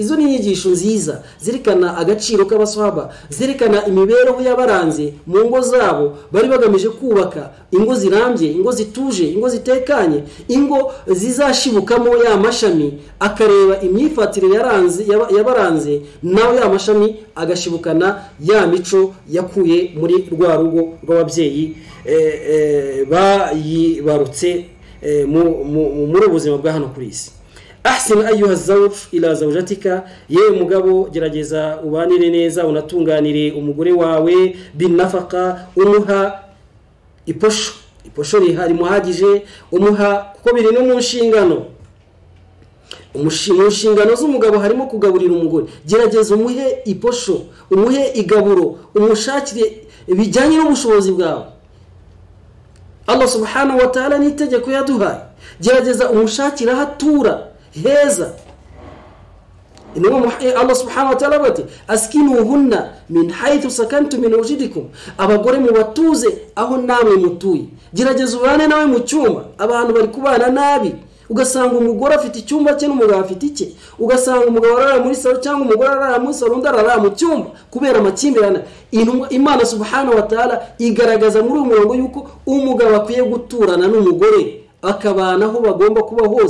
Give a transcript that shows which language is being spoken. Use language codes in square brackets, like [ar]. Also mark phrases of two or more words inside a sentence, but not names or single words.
[rw] Izo ni inyigisho nziza zirikana agaciro k'abaswahaba, zirikana imibereho y'abaranze mu ngo zabo, bari bagamije kubaka ingo zirambye, ingo zituje, ingo zitekanye, ingo zizashibukamo ya mashami, akareba imyifatire y'abaranze nawe ya mashami agashibukana ya mico yakuye muri rwa rugo rw'ababyeyi bayibarutse muri ubuzima bwa hano kuri isi. [ar] أحسن أيها زوج إلى زوجتك, [rw] yewe mugabo gerageza ubanire neza unatunganire umugore wawe binafaqa, umuha iposho rihari muhagije, umuha kuko biri no mu nshingano. Umushingano z'umugabo harimo kugaburira umugore. Gerageza umuhe iposho, umuhe igaburo, umushakire bijyanye n'ubushobozi bwawe. Allah [ar] سبحانه وتعالى [rw] ni itegeko yaduhaye. Gerageza umushakira hatura heza. Allah [ar] سبحانه وتعالى [rw] bati [ar] أسكنوهن من حيث سكنتم من وجدكم, [rw] abagore mu batuze aho namwe mutuye. Gerageza ubane nawe mu cyumba. Abantu bari kubana nabi, ugasanga umugore afite icyumba cye n'umugabo afite icye, ugasanga umugabo arara muri salo cyangwa umugore arara muri salo undi arara mu cyumba kubera amakimbirane. Imana [ar] سبحانه وتعالى [rw] igaragaza muri umurongo yuko umugabo akwiye guturana n'umugore, akabana aho bagomba kuba hose.